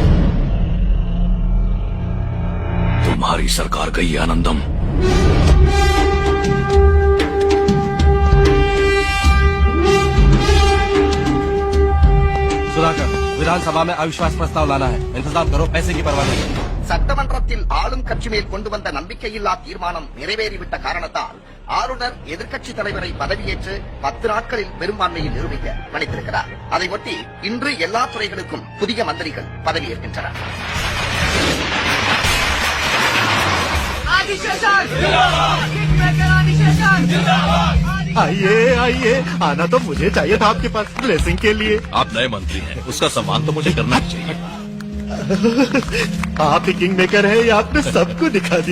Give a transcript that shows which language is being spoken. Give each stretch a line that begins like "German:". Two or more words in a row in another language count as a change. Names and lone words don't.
Hindi: तुम्हारी सरकार गई आनंदम। सुधाकर, विधानसभा में अविश्वास प्रस्ताव लाना है, इंतजाम करो, पैसे की परवाह नहीं।
Tamil: சட்டமன்றத்தில் ஆளும் கட்சி மேல் கொண்டு வந்த நம்பிக்கையில்லா தீர்மானம் நிறைவேறிவிட்ட காரணத்தால் ஆளுநர் எதிர்க்கட்சி தலைவரை பதவியேற்று 10 நாட்களில் பெரும்பான்மையை நிரூபிக்க பணித்திருக்கிறார். அதையொட்டி இன்று எல்லா துறைகளுக்கும் புதிய மந்திரிகள் பதவியேற்கின்றனர்.
Hindi: आइए, आना तो मुझे चाहिए था आपके पास ब्लेसिंग के लिए। आप नए मंत्री हैं, उसका सम्मान तो मुझे करना ही चाहिए। आप ही
English: king maker
Hindi: है, आपने सबको दिखा दिया।